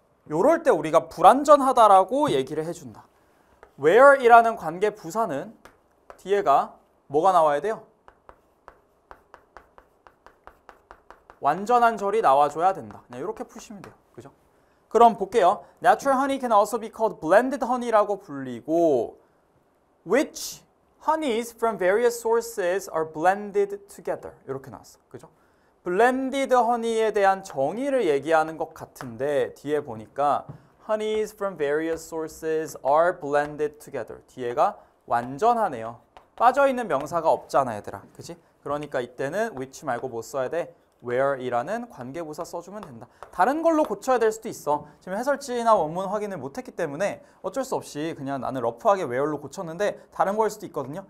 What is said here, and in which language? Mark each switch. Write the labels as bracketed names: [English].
[Korean] 요럴 때 우리가 불완전하다라고 얘기를 해준다. where이라는 관계 부사는 뒤에가 뭐가 나와야 돼요? 완전한 절이 나와줘야 된다. 그냥 이렇게 푸시면 돼요. 그죠? 그럼 볼게요. [English] Natural honey can also be called blended honey [Korean] 라고 불리고 [English] which honeys from various sources are blended together [Korean] 이렇게 나왔어. 그죠? [English] blended honey에 [Korean] 대한 정의를 얘기하는 것 같은데 뒤에 보니까 [English] honeys from various sources are blended together. [Korean] 뒤에가 완전하네요. 빠져있는 명사가 없잖아 얘들아. 그지? 그러니까 이때는 which 말고 뭐 써야 돼? where이라는 관계부사 써주면 된다. 다른 걸로 고쳐야 될 수도 있어. 지금 해설지나 원문 확인을 못했기 때문에 어쩔 수 없이 그냥 나는 러프하게 where로 고쳤는데 다른 거일 수도 있거든요.